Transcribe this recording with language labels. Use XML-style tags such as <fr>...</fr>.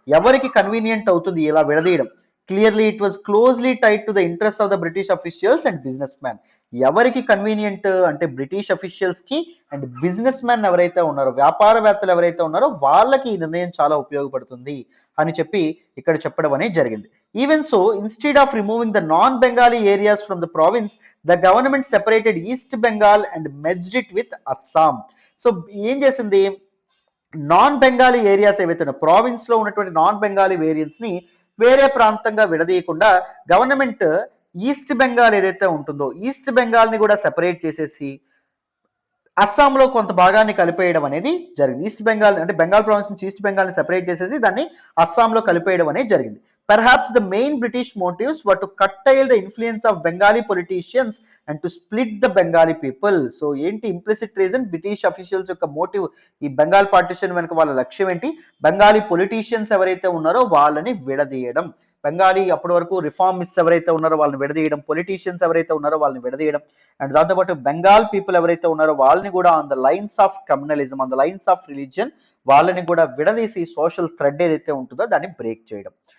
<te>ఎవరికి కన్వీనియంట్ అవుతుంది ఇలా విడదీయడం?</te> <en>Clearly it was closely tied to the interest of the British officials and business man.</en> <te>ఎవరికి convenient అంటే British officials కి and business man ఎవరైతే ఉన్నారో, వ్యాపారవేత్తలు ఎవరైతే ఉన్నారో వాళ్ళకి ఈ నిర్ణయం చాలా ఉపయోగపడుతుంది అని చెప్పి ఇక్కడ చెప్పడం అనేది జరిగింది.</te> <en>Even so, instead of removing the non-Bengali areas from the province, the government separated East Bengal and merged it with Assam.</en> <te>So ఏం చేసింది, నాన్ బెంగాలీ ఏరియాస్ ఏవైతే ఉన్నాయో ప్రావిన్స్ లో ఉన్నటువంటి నాన్ బెంగాలీ వేరియన్స్ ని వేరే ప్రాంతంగా విడదీయకుండా గవర్నమెంట్ ఈస్ట్ బెంగాల్ ఏదైతే ఉంటుందో ఈస్ట్ బెంగాల్ ని కూడా సెపరేట్ చేసేసి అస్సాంలో కొంత భాగాన్ని కలిపేయడం అనేది జరిగింది. ఈస్ట్ బెంగాల్ అంటే బెంగాల్ ప్రావిన్స్ నుంచి ఈస్ట్ బెంగాల్ ని సెపరేట్ చేసేసి దాన్ని అస్సాంలో కలిపేయడం అనేది జరిగింది.</te> <en>Perhaps the main British motives were to curtail the influence of Bengali politicians and to split the Bengali people.</en> <te>So ఏంటి implicit reason, బ్రిటిష్ అఫీషియల్స్ యొక్క మోటివ్ ఈ బెంగాల్ పార్టిషన్ వెనుక వాళ్ళ లక్ష్యం ఏంటి, బెంగాలీ పొలిటీషియన్స్ ఎవరైతే ఉన్నారో వాళ్ళని విడదీయడం, బెంగాలీ అప్పటి వరకు రిఫార్మిస్ట్ ఎవరైతే ఉన్నారో వాళ్ళని విడదీయడం, పొలిటీషియన్స్ ఎవరైతే ఉన్నారో వాళ్ళని విడదీయడం, అండ్ దాంతోపాటు బెంగాల్ పీపుల్ ఎవరైతే ఉన్నారో వాళ్ళని కూడా on the lines of communalism, on the lines of religion వాళ్ళని కూడా విడదీసి సోషల్ థ్రెడ్ ఏదైతే ఉంటుందో దాన్ని బ్రేక్ చేయడం.</te>